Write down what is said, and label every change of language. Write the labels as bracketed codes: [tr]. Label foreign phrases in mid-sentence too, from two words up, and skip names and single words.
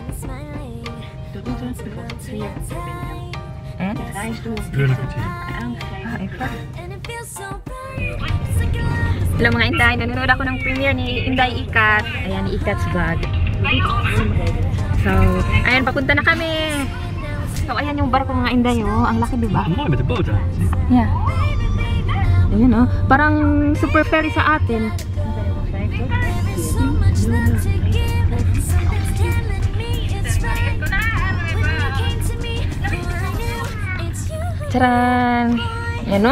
[tl] Hello mga Inday, nanonood ako ng premiere ni Inday Ikat. Ayan, ni Ikat's Vlog. So, ayan, papunta na kami. So, ayan yung barko mga Inday, oh. Ang laki, diba? [nl] Mooi met de boot, hè? [tl] Yeah. Ayan, oh. Parang super ferry sa atin. Charan! Yan, no?